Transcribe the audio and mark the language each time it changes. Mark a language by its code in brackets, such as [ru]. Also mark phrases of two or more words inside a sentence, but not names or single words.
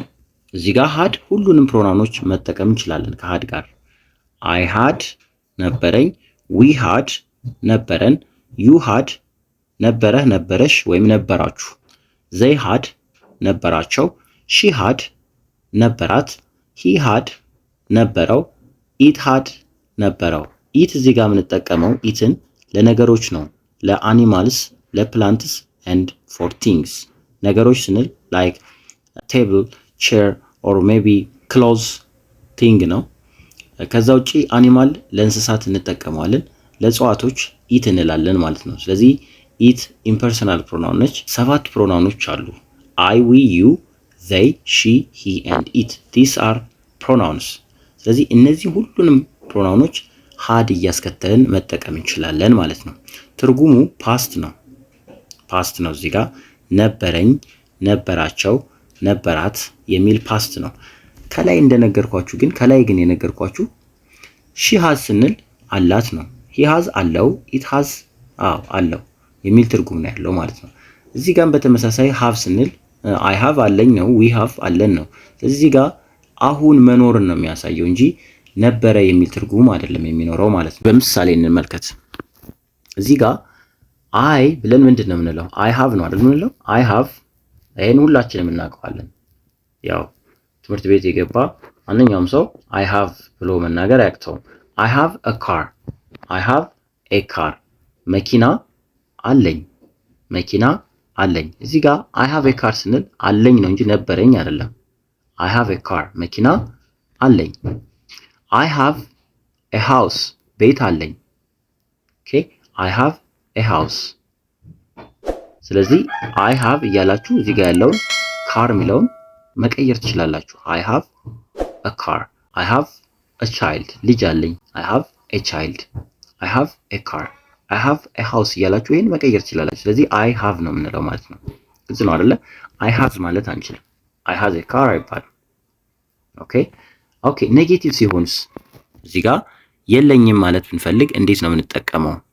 [am] እዚህ ጋር had ሁሉንም ፕሮናውኖች መጠቀም እንችላለን ከhad ጋር። [en] I had [am] ነበረኝ፣ [en] we had [am] ነበረን፣ [en] you had [am] ነበረህ፣ ነበረሽ ወይም ነበራችሁ፣ [en] they had [am] ነበራቸው፣ [en] she had [am] ነበራት፣ [en] he had [am] ነበረው፣ [en] it had [am] ነበረው። it እዚህ ጋር የምንጠቀመው ኢትን ለነገሮች ነው፣ ለአኒማልስ፣ ለፕላንትስ [en] and for things። [am] ነገሮች ስንል [en] like table chair or maybe clothes thing [am] ነው። ከዛ ውጪ አኒማል ለእንስሳት እንጠቀመዋለን፣ ለእጽዋቶች ኢት እንላለን ማለት ነው። ስለዚህ ኢት [en] impersonal pronoun [am] ነች። 7 ፕሮናውኖች አሉ። [en] I, we, you, they, she, he and it. These are pronouns። [am] ስለዚህ እነዚህ ሁሉንም ፕሮናውኖች had እያስከተልን መጠቀም እንችላለን ማለት ነው። ትርጉሙ ፓስት ነው። ፓስት ነው። እዚህ ጋር ነበረኝ፣ ነበራቸው፣ ነበራት የሚል ፓስት ነው። ከላይ የነገርኳችሁ [en] she has [am] ስንል አላት ነው። [en] he has [am] አለው፣ [en] it has [am] አለው የሚል ትርጉም ነው ያለው ማለት ነው። እዚህ ጋር በተመሳሳይ have ስንል [en] I have [am] አለኝ ነው፣ [en] we have [am] አለን ነው። ስለዚህ እዚህ ጋር አሁን መኖርን ነው የሚያሳየው እንጂ ነበረ የሚል ትርጉም አይደለም የሚኖረው ማለት ነው። በምሳሌ እንመልከት። እዚህ ጋር I ብለን ምንድን ነው የምንለው? [en] I have [am] ነው አይደል የምንለው? [en] I have [am] ይሄን ሁላችንም እናውቀዋለን። ያው ትምህርት ቤት የገባ ማንኛውም ሰው [en] I have [am] ብሎ መናገር አያቅተውም። [en] I have a car፣ I have a car [am] መኪና አለኝ፣ መኪና አለኝ። እዚህ ጋር [en] I have a car [am] ስንል አለኝ ነው እንጂ ነበረኝ አይደለም። [en] I have a car [am] መኪና አለኝ። [en] I have a house [am] ቤት አለኝ። ኦኬ [en] I have a house። [am] ስለዚህ [en] I have [am] እያላችሁ እዚህ ጋር ያለውን car የሚለውን መቀየር ትችላላችሁ። [en] I have a car፣ I have a child [am] ልጅ አለኝ፣ [en] I have a child I have a car፣ I have a house [am] እያላችሁ ይሄን መቀየር ትችላላችሁ። ስለዚህ [en] I have [am] ነው የምንለው ማለት ነው። ግልጽ ነው አይደለ? [en] I have [am] ማለት አንችልም። [en] I has a car [am] አይባልም። [en] OK negative [am] ሲሆንስ እዚህ ጋር የለኝም ማለት ብንፈልግ እንዴት ነው የምንጠቀመው?